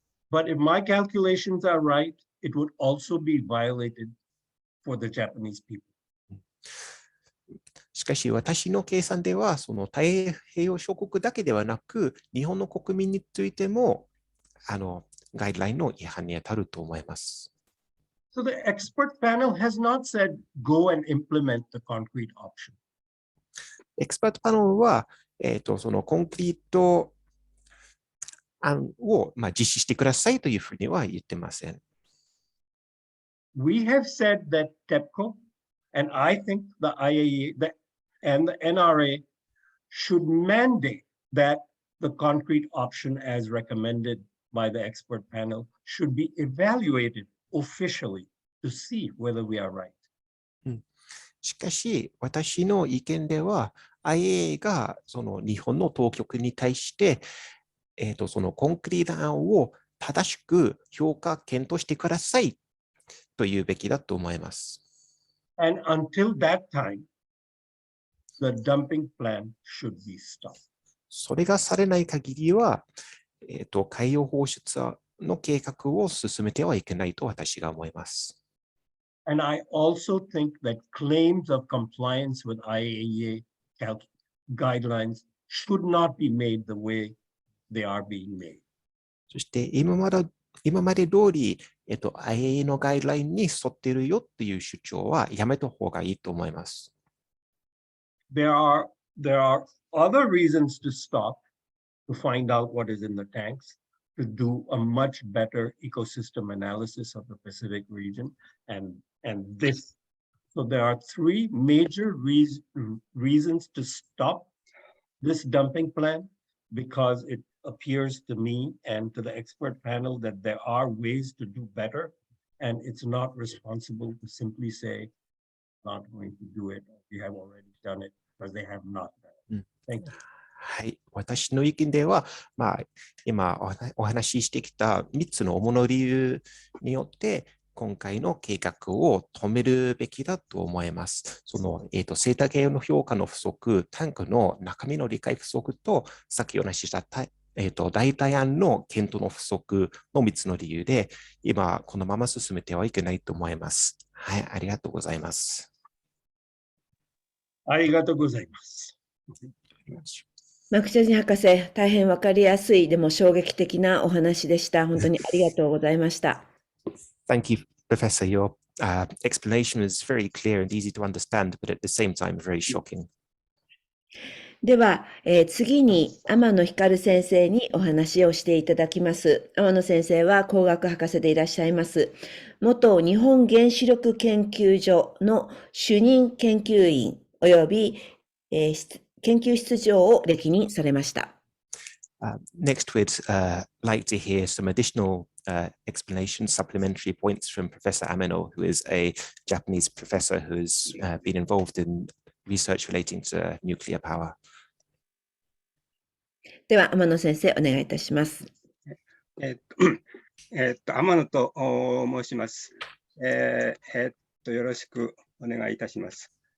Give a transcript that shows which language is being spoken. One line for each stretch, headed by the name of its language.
English: But if my calculations are right, it would also be violated for the Japanese people.
Japanese: しかし、私の計算では、その太平洋諸国だけではなく、日本の国民についても、ガイドラインの違反に当たると思います。
English: So the expert panel has not said, go and implement the concrete option.
Japanese: エキスパートパネルは、そのコンクリート案を実施してくださいというふうには言ってません。
English: We have said that TEPCO, and I think the IAEA and the NRA should mandate that the concrete option as recommended by the expert panel should be evaluated officially to see whether we are right.
Japanese: しかし、私の意見では、IAEA がその日本の当局に対して、そのコンクリート案を正しく評価検討してくださいというべきだと思います。
English: And until that time, the dumping plan should be stopped.
Japanese: それがされない限りは、海洋放出の計画を進めてはいけないと私が思います。
English: And I also think that claims of compliance with IAEA guidelines should not be made the way they are being made.
Japanese: そして今まで通り、IAEA のガイドラインに沿っているよっていう主張はやめた方がいいと思います。
English: There are other reasons to stop, to find out what is in the tanks, to do a much better ecosystem analysis of the Pacific region, and this. So there are three major reasons to stop this dumping plan, because it appears to me and to the expert panel that there are ways to do better, and it's not responsible to simply say, not going to do it. We have already done it, because they have not done it. Thank you.
Japanese: はい、私の意見では、今お話ししてきた3つの主な理由によって、今回の計画を止めるべきだと思います。その、生態系の評価の不足、タンクの中身の理解不足と、さっきお話しした代替案の検討の不足の3つの理由で、今、このまま進めてはいけないと思います。はい、ありがとうございます。ありがとうございます。マクジャニ博士、大変わかりやすい、でも衝撃的なお話でした。本当にありがとうございました。
English: Thank you, Professor. Your explanation was very clear and easy to understand, but at the same time, very shocking.
Japanese: では、次に天野光先生にお話をしていただきます。天野先生は工学博士でいらっしゃいます。元日本原子力研究所の主任研究員及び、研究室長を歴任されました。
English: Next, we'd like to hear some additional explanations, supplementary points from Professor Ameno, who is a Japanese professor who has been involved in research relating to nuclear power.
Japanese: では、天野先生、お願いいたします。天野と申します。よろしくお願いいたします。